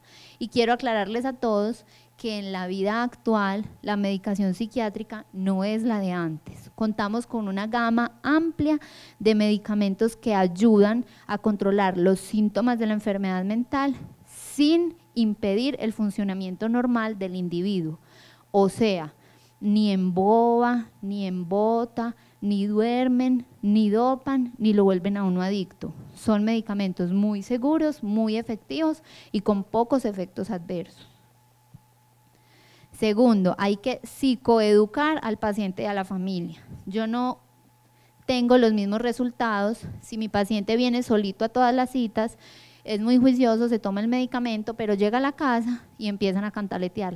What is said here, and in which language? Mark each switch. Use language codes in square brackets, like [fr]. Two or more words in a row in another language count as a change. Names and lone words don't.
[es] Y quiero aclararles a todos que en la vida actual la medicación psiquiátrica no es la de antes. Contamos con una gama amplia de medicamentos que ayudan a controlar los síntomas de la enfermedad mental sin impedir el funcionamiento normal del individuo. O sea, ni emboba, ni embota, ni duermen, ni dopan, ni lo vuelven a uno adicto. Son medicamentos muy seguros, muy efectivos y con pocos efectos adversos. Segundo, hay que psicoeducar al paciente y a la familia. Yo no tengo los mismos resultados si mi paciente viene solito a todas las citas, es muy juicioso, se toma el medicamento, pero llega a la casa y empiezan a cantaletearlo.